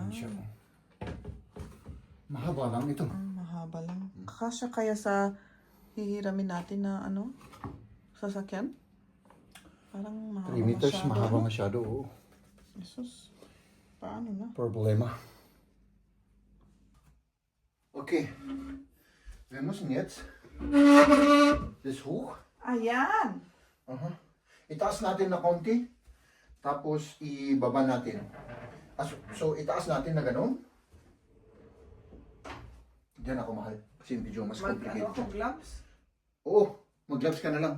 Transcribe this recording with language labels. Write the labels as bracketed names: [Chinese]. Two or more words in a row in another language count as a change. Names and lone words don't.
[Filipino] Ganun siya. Mahaba lang ito. Mahaba lang. Kakasya kaya sa hihiramin natin na ano? Sasakyan? Parang mahaba 3 meters, masyado. mahaba masyado. Oo. Jesus. Paano na? Problema. Okay. [German] Wir müssen jetzt das hoch. [Filipino] Ayan! Itaas natin na konti. Tapos ibaba natin. So itaas natin na ganun. Diyan ako, mahal. Kasi medyo mas complicated. Mag-ano, gloves? Oo, mag-gloves ka na lang.